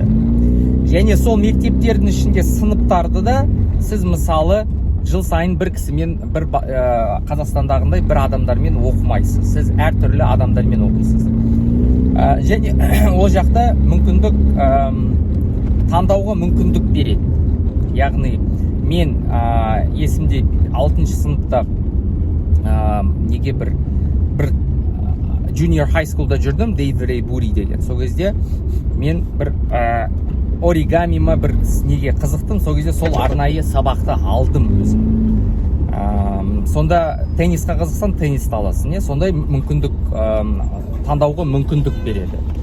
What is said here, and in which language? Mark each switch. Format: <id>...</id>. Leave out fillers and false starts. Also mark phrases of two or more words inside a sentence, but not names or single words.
<kk>Және сол мектептердің ішінде сыныптарды да сіз мысалы жыл сайын бір кісімен, бір Қазақстандағындай бір адамдармен оқымайсыз. Сіз әртүрлі адамдармен оқисыз. Және ол жақта мүмкіндік, таңдауға мүмкіндік береді. Яғни мен есімде 6-ші сыныпта неге бір</kk> <en>junior high schoolда</en> <kk>жүрдім, Дейврей Бури деген. Сол кезде мен бір оригами ма бір неге қызықтым, сол кезде сол арнайы сабақты алдым өзім. Сонда теннисқа қызықсаң, теннисті аласың, сондай мүмкіндік, таңдауға мүмкіндік береді.</kk>